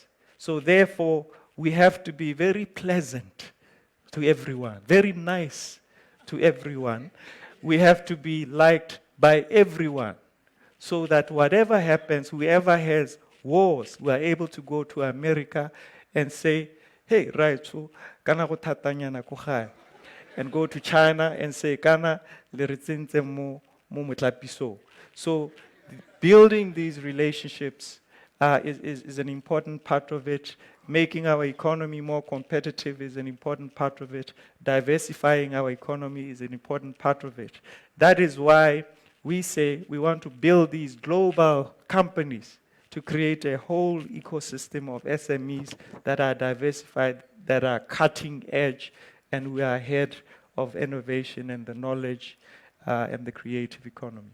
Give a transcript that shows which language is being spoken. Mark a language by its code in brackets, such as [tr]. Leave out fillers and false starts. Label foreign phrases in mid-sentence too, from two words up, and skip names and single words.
[en] So therefore, we have to be very pleasant to everyone, very nice to everyone. We have to be liked by everyone, so that whatever happens, whoever has wars, we are able to go to America and say, hey, right, so [tn] kana go thatanyana ko gae. [en] And go to China and say, [tn] kana le re tsentse mo motlapiso. [en] So building these relationships is an important part of it. Making our economy more competitive is an important part of it. Diversifying our economy is an important part of it. That is why we say we want to build these global companies to create a whole ecosystem of SMEs that are diversified, that are cutting edge, and we are ahead of innovation and the knowledge and the creative economy.